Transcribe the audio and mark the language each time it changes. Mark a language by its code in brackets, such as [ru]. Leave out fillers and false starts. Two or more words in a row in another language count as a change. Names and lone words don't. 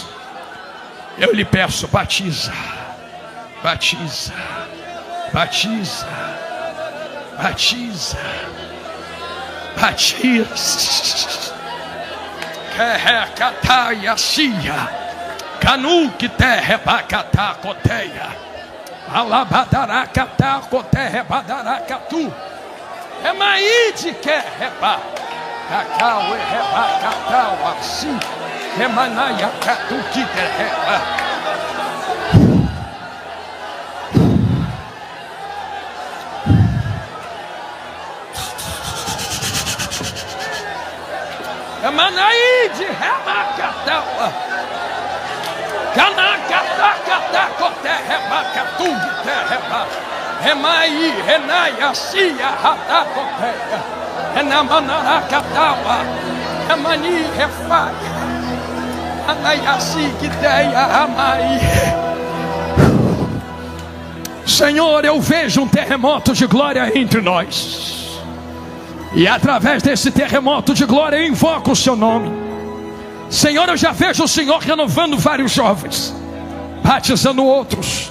[pt] Eu lhe peço, batiza, batiza, batiza, batiza, batiza. Canu que terra bacatá coteia, alabadaracatá coterra badaracatu, é maíde que reba, cacau e rebacatau assim, é manaia catu que reba. É manaíde rebacatau. Canacatacata coterra bacatu terra. Remai, renaia, cia, ratacoteia, renamanaracataua, remani, refaia, anaiaci, quiteia, ramai. Senhor, eu vejo um terremoto de glória entre nós, e através desse terremoto de glória eu invoco o seu nome. Senhor, eu já vejo o Senhor renovando vários jovens, batizando outros.